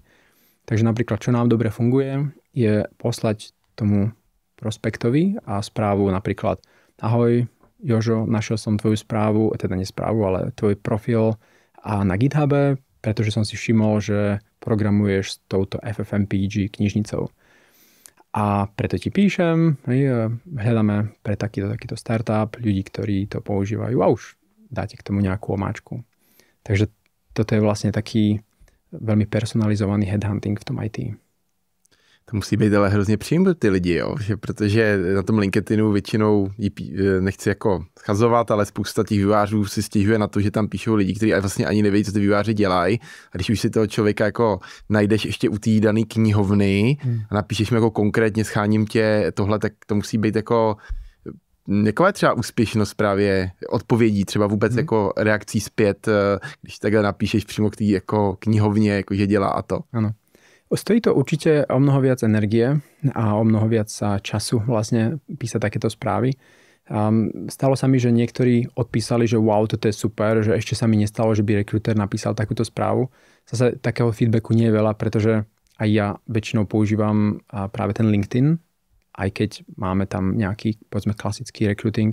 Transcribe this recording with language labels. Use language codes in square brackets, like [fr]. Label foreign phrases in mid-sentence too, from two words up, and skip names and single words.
[sk] Takže napríklad, čo nám dobre funguje, je poslať tomu prospektovi a správu napríklad: ahoj Jožo, našiel som tvoju správu, teda nie správu, ale tvoj profil a na GitHube, pretože som si všimol, že programuješ s touto FFmpeg knižnicou. A preto ti píšem, hľadáme pre takýto startup ľudí, ktorí to používajú a už dáte k tomu nejakú omáčku. Takže toto je vlastne taký veľmi personalizovaný headhunting v tom IT. [cs] To musí být ale hrozně příjemné pro ty lidi, jo? Protože na tom LinkedInu většinou nechci jako schazovat, ale spousta těch vývojářů si stěžuje na to, že tam píšou lidi, kteří vlastně ani nevědí, co ty vývojáři dělají. A když už si toho člověka jako najdeš ještě u té dané knihovny a napíšeš mi jako konkrétně scháním tě tohle, tak to musí být jako jaká je třeba úspěšnost právě odpovědí, třeba vůbec jako reakcí zpět, když takhle napíšeš přímo k té jako knihovně, jako že dělá a to. Ano. [sk] Stojí to určite o mnoho viac energie a o mnoho viac času vlastne písať takéto správy. Stalo sa mi, že niektorí odpísali, že wow, toto je super, že ešte sa mi nestalo, že by rekruter napísal takúto správu. Zase takého feedbacku nie je veľa, pretože aj ja väčšinou používam práve ten LinkedIn, aj keď máme tam nejaký, povedzme, klasický recruiting.